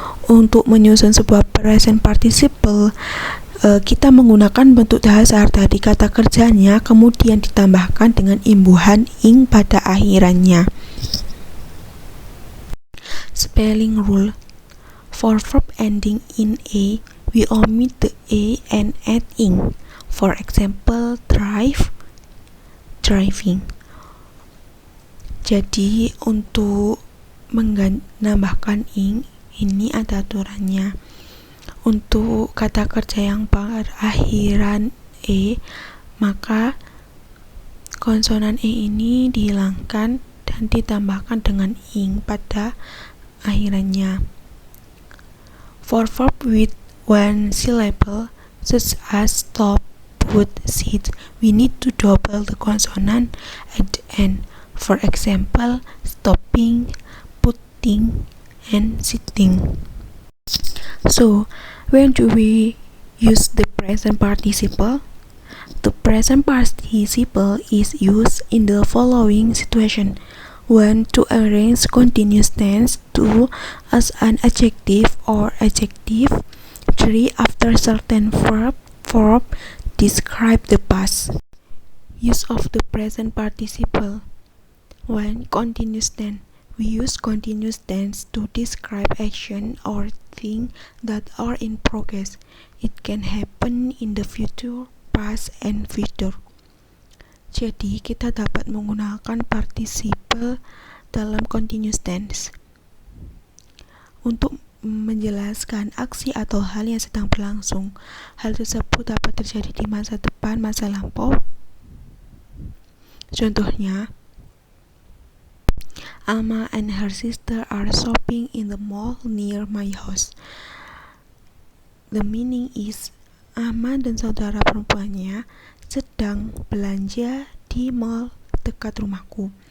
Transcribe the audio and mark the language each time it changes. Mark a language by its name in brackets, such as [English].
[Indonesian] Untuk menyusun sebuah present participle, kita menggunakan bentuk dasar dari kata kerjanya, kemudian ditambahkan dengan imbuhan ing pada akhirannya. [English] Spelling rule. For verb ending in a, we omit the a and add ing. For example, drive, driving. [Indonesian] Jadi untuk menambahkan ing ini ada aturannya. Untuk kata kerja yang berakhiran e, maka konsonan e ini dihilangkan dan ditambahkan dengan ing pada akhirannya. [English] For verb with one syllable, such as stop, put, sit, we need to double the consonant at the end. For example, stopping, putting, and sitting. So, when do we use the present participle? The present participle is used in the following situation. 1. To arrange continuous tense. 2. As an adjective or adjective. 3. After certain verb describe the past. Use of the present participle. 1. Continuous tense. We use continuous tense to describe action or things that are in progress. It can happen in the future, past, and future. [Indonesian] Jadi, kita dapat menggunakan participle dalam continuous tense untuk menjelaskan aksi atau hal yang sedang berlangsung. Hal tersebut dapat terjadi di masa depan, masa lampau. Contohnya, [English] Alma and her sister are shopping in the mall near my house. The meaning is, [Indonesian] Alma dan saudara perempuannya sedang belanja di mall dekat rumahku.